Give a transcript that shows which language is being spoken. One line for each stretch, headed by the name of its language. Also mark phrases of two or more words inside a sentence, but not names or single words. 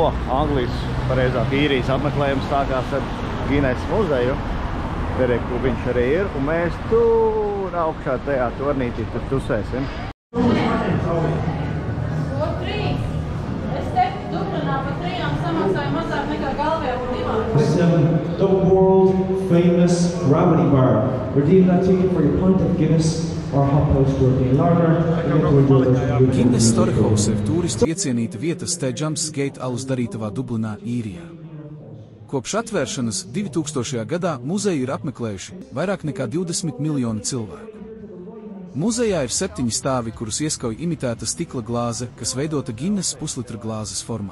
Latvian: Anglijas, pareizāk Īrijas apmeklējums sākās ar Gineses muzeju. Te klubiņš arī ir, un mēs tur augšā tajā tornītī tur tusēsim. Ko 3? Es teiktu, Dublinā pa 3 samaksāju mazāk nekā Galvijā pa 2.
English: The world famous gravity bar. Redeem that ticket for your pint of Guinness or hot post European lager.
Latvian: Guinness Storehouse ir turistu iecienīta vieta St. James' Gate alus darītavā Dublinā, Īrijā. Kopš atvēršanas 2000. gadā muzeju ir apmeklējuši vairāk nekā 20 miljoni cilvēku. Muzejā ir 7 stāvi, kurus ieskauj imitēta stikla glāze, kas veidota Guinness puslitra glāzes formā.